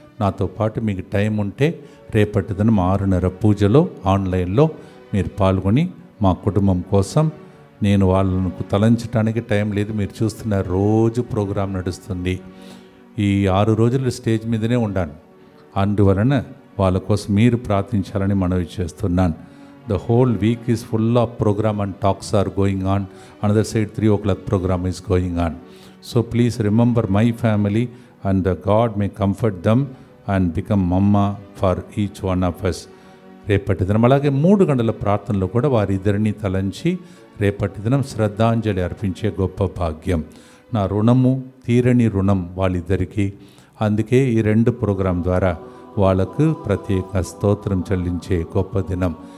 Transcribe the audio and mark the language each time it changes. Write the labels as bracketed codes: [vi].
[te] నాతో పాటు మీకు టైం ఉంటే రేపటి దినం 6:30 పూజలో ఆన్లైన్లో మీరు పాల్గొని మా కుటుంబం కోసం, నేను వాళ్ళను తలంచడానికి టైం లేదు, మీరు చూస్తున్న రోజు ప్రోగ్రాం నడుస్తుంది. ఈ 6 రోజులు స్టేజ్ మీదనే ఉండాను. అందువలన వాళ్ళ కోసం మీరు ప్రార్థించాలని మనవి చేస్తున్నాను. [en] The whole week is full of program and talks are going on. Another side 3 o'clock program is going on. So please remember my family and God may comfort them and become mama for each one of us. [te] రేపటి దినం అలాగే 3 గంటల ప్రార్థనలో కూడా వారిద్దరిని తలంచి రేపటి దినం శ్రద్ధాంజలి అర్పించే గొప్ప భాగ్యం. నా రుణము తీరని రుణం వాళ్ళిద్దరికీ. అందుకే ఈ 2 ప్రోగ్రాం ద్వారా వాళ్ళకు ప్రత్యేక స్తోత్రం చెల్లించే గొప్ప దినం.